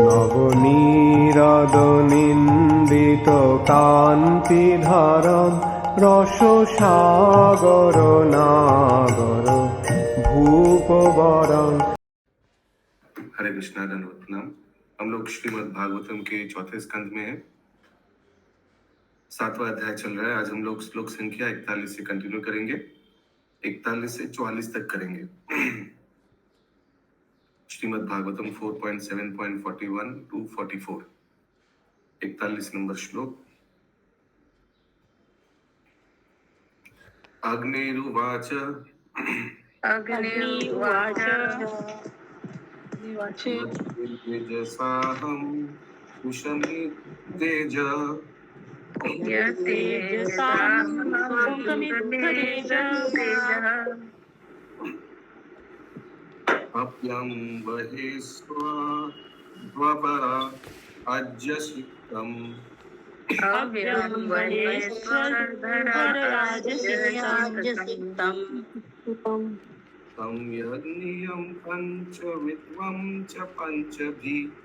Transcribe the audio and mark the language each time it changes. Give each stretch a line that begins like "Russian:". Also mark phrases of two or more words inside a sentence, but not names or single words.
Sanskrit: नवनीरद-निन्दित कान्तिधारम रससागर नागर भूपवरं।
Hindi: हरे कृष्णा, दंडवत प्रणाम। हम लोग श्रीमद् भागवतम के चौथे स्कंद में हैं। 7वां अध्याय चल रहा है। आज हम लोग श्लोक संख्या 41 से कंटिन्यू करेंगे, 41 से 44 तक करेंगे। श्रीमद् भागवतम 4.7.41 to 44, 41 नंबर श्लोक।
Sanskrit: अग्निरुवाच तेजसाहं विषमे तेज अप्यं बहिस्वपरा अज्यसिक्तम् संयज्ञियं पञ्चविद्वं च पञ्चभिः